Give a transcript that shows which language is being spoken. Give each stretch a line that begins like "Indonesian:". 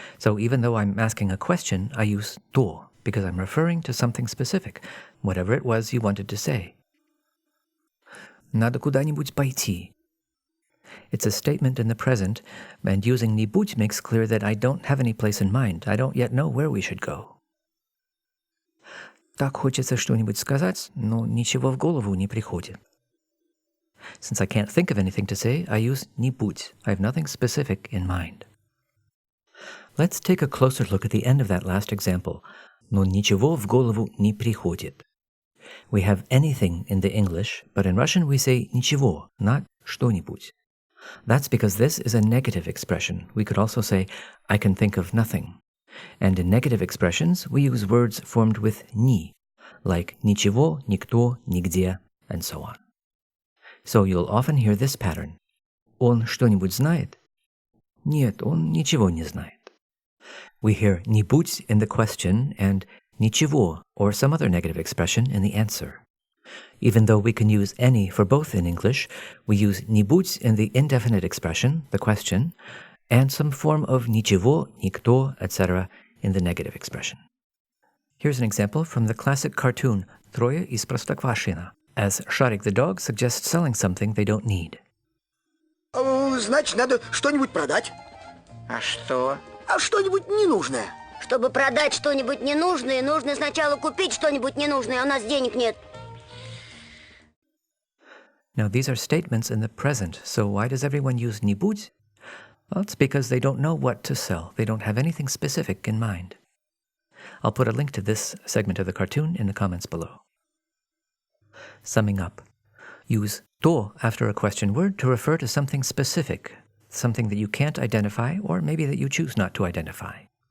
English: So even though I'm asking a question, I use то, because I'm referring to something specific, whatever it was you wanted to say.
Russian: Надо куда-нибудь пойти.
English: It's a statement in the present, and using нибудь makes clear that I don't have any place in mind. I don't yet know where we should go.
Russian: Так хочется что-нибудь сказать, но ничего в голову не приходит.
English: Since I can't think of anything to say, I use нибудь. I have nothing specific in mind. Let's take a closer look at the end of that last example.
Russian: Но ничего в голову не приходит.
English: We have anything in the English, but in Russian we say ничего, not что-нибудь. That's because this is a negative expression. We could also say, I can think of nothing. And in negative expressions, we use words formed with ни, like ничего, никто, нигде, and so on. So you'll often hear this pattern.
Russian: Он что-нибудь знает? Нет, он ничего не знает.
English: We hear нибудь in the question and ничего or some other negative expression in the answer. Even though we can use any for both in English, we use нибудь in the indefinite expression, the question, and some form of ничего, никто, etc. in the negative expression. Here's an example from the classic cartoon Трое из Простоквашино, as Шарик the dog suggests selling something they don't need.
Russian: Значит, надо что-нибудь продать. А что? А что-нибудь ненужное. Чтобы продать что-нибудь ненужное, нужно сначала купить что-нибудь ненужное, а у нас денег нет.
English: Now these are statements in the present, so why does everyone use нибудь? Well, it's because they don't know what to sell. They don't have anything specific in mind. I'll put a link to this segment of the cartoon in the comments below. Summing up, use то after a question word to refer to something specific, something that you can't identify or maybe that you choose not to identify.